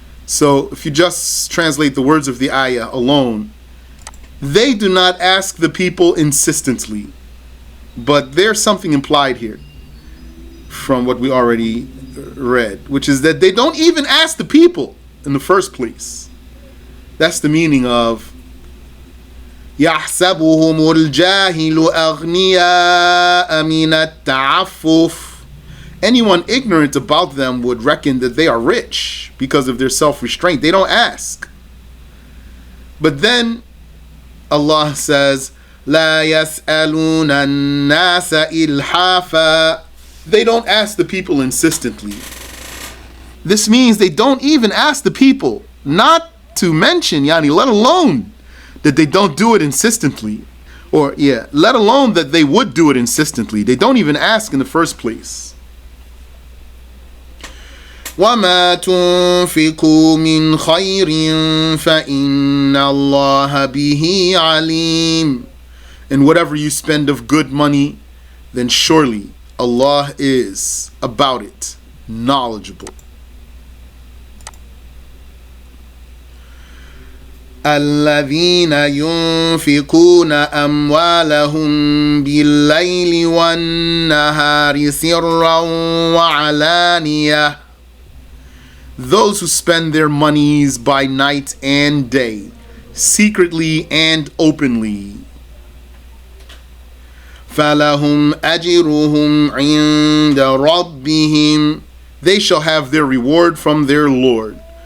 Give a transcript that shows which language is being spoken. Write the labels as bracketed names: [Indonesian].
[English] So if you just translate the words of the ayah alone, they do not ask the people insistently. But there's something implied here from what we already read, which is that they don't even ask the people in the first place. That's the meaning of [Arabic] يَحْسَبُهُمُ الْجَاهِلُ أَغْنِيَاءَ مِنَ التَّعَفُّفِ. [English] Anyone ignorant about them would reckon that they are rich because of their self-restraint. They don't ask. But then Allah says, [Arabic] لا يسألون الناس إلحافا. [English] They don't ask the people insistently. This means they don't even ask the people, not to mention, let alone that they don't do it insistently. Or, let alone that they would do it insistently. They don't even ask in the first place. [Arabic] وَمَا تُنْفِقُوا مِنْ خَيْرٍ فَإِنَّ اللَّهَ بِهِ عَلِيمٌ. [English] And whatever you spend of good money, then surely Allah is about it knowledgeable. [Arabic] الذين ينفقون أموالهم بالليل والنهار سرا وعلانية. [English] Those who spend their monies by night and day, secretly and openly. [Arabic] فَلَهُمْ أَجْرُهُمْ عِنْدَ رَبِّهِمْ. [English] They shall have their reward from their Lord.